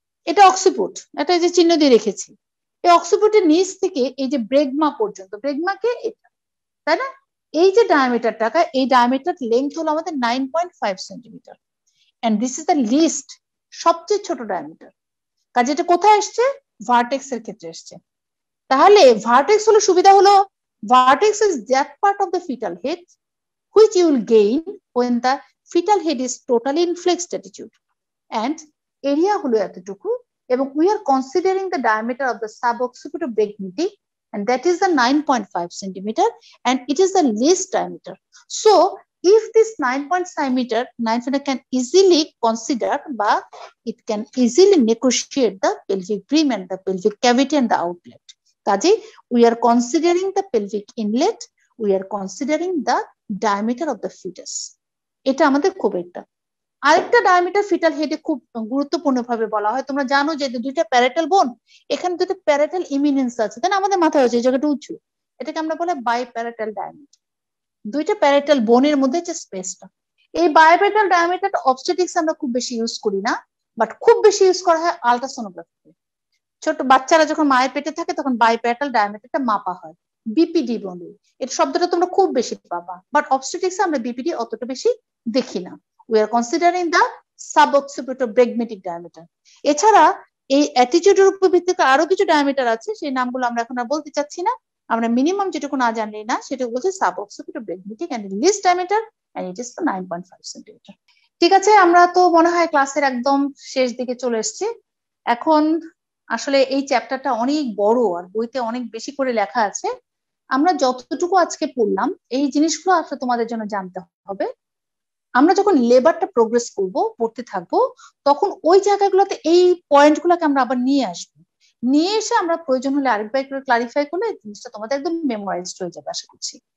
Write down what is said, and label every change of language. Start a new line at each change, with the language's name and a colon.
Bangla: এটা অক্সিপুট, এটা যে চিহ্ন দিয়ে রেখেছি, এই অক্সিপুটের নিচ থেকে এই যে ব্রেগমা পর্যন্ত, ব্রেগমাকে এটা, তাই না? এই যে ডায়ামিটারটা, এই ডায়ামিটার লেন্থ হলো আমাদের 9.5 centimetre,
English: and this is the list,
Bangla: সবচেয়ে ছোট ডায়ামিটার। কাজে এটা কোথায় আসছে? ভার্টেক্স এর ক্ষেত্রে আসছে। তাহলে ভার্টেক্স হলো সুবিধা হলো,
English: vertex is that part of the fetal head which you will gain when the fetal head is totally in flexed attitude, and area
Bangla: হলো এতটুকু, এবং
English: we are considering the diameter of the suboccipito brachmeti, and that is the 9.5 centimeter, and it is the least diameter. So if this 9.5 meter can easily consider, but it can easily negotiate the pelvic brim and the pelvic cavity and the outlet. কাজে we are considering the pelvic inlet, we are considering the diameter of the fetus.
Bangla: এটা আমাদের খুব একটা। আরেকটা diameter fetal হেডে খুব গুরুত্বপূর্ণ ভাবে বলা হয়, তোমরা জানো যে দুইটা প্যারাটাল বোন, এখানে দুটো প্যারাটাল ইমিনেন্স আছে, তাই না? আমাদের মাথায় আছে এই জায়গাটা উঁচু, এটাকে আমরা বলে বাইপ্যারাটাল ডায়ামিটার। দুইটা প্যারাটাল বোনের মধ্যে যে স্পেসটা, এই বাইপ্যারাটাল ডায়ামিটারটা অবস্টেটিক্স আমরা খুব বেশি ইউজ করি না, বাট খুব বেশি ইউজ করা হয় আলট্রাসোনোগ্রাফিতে। ছোট বাচ্চারা যখন মায়ের পেটে থাকে তখন বাইপ্যারাটাল ডায়ামিটারটা মাপা হয়, বিপিডি বলে। এই শব্দটা তোমরা খুব বেশি পাবা, বাট অবস্টেটিক্সে আমরা বিপিডি অতটা বেশি দেখি না।
English: We are considering the suboccipito brachmatic diameter.
Bangla: এছাড়া এই অ্যাটিটিউডের উপর ভিত্তি করে আরো কিছু ডায়ামিটার আছে, সেই নামগুলো আমরা এখন আর বলতে চাচ্ছি না। আমরা মিনিমাম যেটুকু না জানলেই না, সেটা বলছে
English: suboccipito brachmatic and least diameter, and it is the 9.5 centimeter.
Bangla: ঠিক আছে, আমরা তো মনে হয় ক্লাসের একদম শেষ দিকে চলে এসেছি। এখন আসলে এই চ্যাপ্টারটা অনেক বড় আর বইতে অনেক বেশি করে লেখা আছে। আমরা যতটুকু আজকে পড়লাম এই জিনিসগুলো আসলে তোমাদের জন্য জানতে হবে। আমরা যখন লেবারটা প্রোগ্রেস করব, পড়তে থাকবো, তখন ওই জায়গাগুলোতে এই পয়েন্টগুলোকে আমরা আবার নিয়ে আসবো, নিয়ে এসে আমরা প্রয়োজন হলে আরেকবার করে ক্লারিফাই করলে জিনিসটা তোমাদের একদম মেমোরাইজড হয়ে যাবে আশা করছি।